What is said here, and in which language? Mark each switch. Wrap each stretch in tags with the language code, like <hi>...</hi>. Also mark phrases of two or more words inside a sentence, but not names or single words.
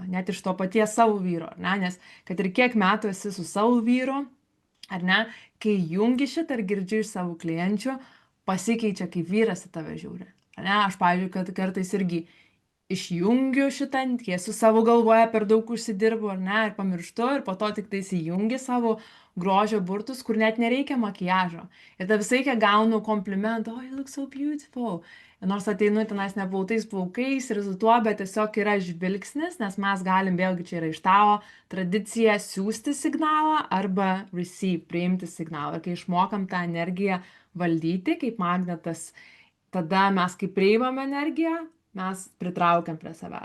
<lt>Net iš to paties savo vyro, ar ne? Nes kad ir kiek metų esi su savo vyru, ar ne, kai jungi šitą ir girdžiu iš savo klienčių, pasikeičia, kaip vyras į tave žiūri. Ar ne, aš, pavyzdžiui, kad kartais irgi išjungiu šitą, esu savo galvoje per daug užsidirbu, ar ne, ir pamirštu, ir po to tik tai įjungi savo grožio burtus, kur net nereikia makiažo. Ir tada visai, kai gaunu komplimentą,</lt> <en>oh, you look so beautiful.</en> <lt>Ir nors ateinu tenais neplautais plaukais ir su tuo, bet tiesiog yra žvilgsnis, nes mes galim, vėlgi čia yra iš tavo tradicija, siūsti signalą arba receive, priimti signalą. Ir kai išmokam tą energiją valdyti kaip magnetas, tada mes kai priimam energiją, mes pritraukiam prie savęs.</lt>